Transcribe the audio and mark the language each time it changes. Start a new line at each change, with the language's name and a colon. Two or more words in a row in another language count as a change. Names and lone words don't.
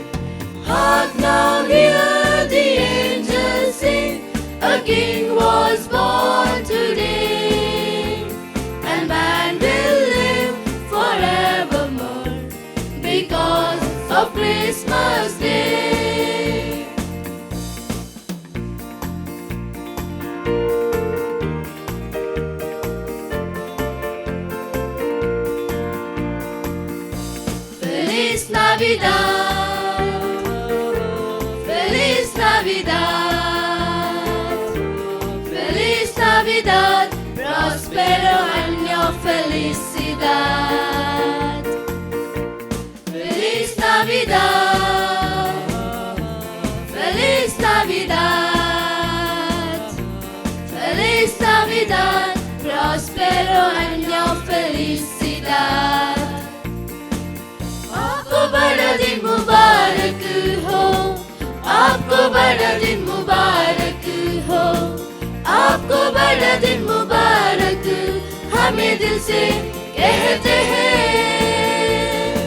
English: Hark now, hear the angels sing, a king was born today, and man will live forevermore because of Christmas Day.
Spanish: Feliz Navidad, Feliz Navidad, Feliz Navidad, prospero año felicidad. Feliz Navidad, Feliz Navidad, Feliz Navidad, prospero año felicidad.
Hindi: आपको बड़ा दिन मुबारक हो, आपको बड़ा दिन मुबारक हो, आपको बड़ा दिन मुबारक हमें दिल से कहते हैं।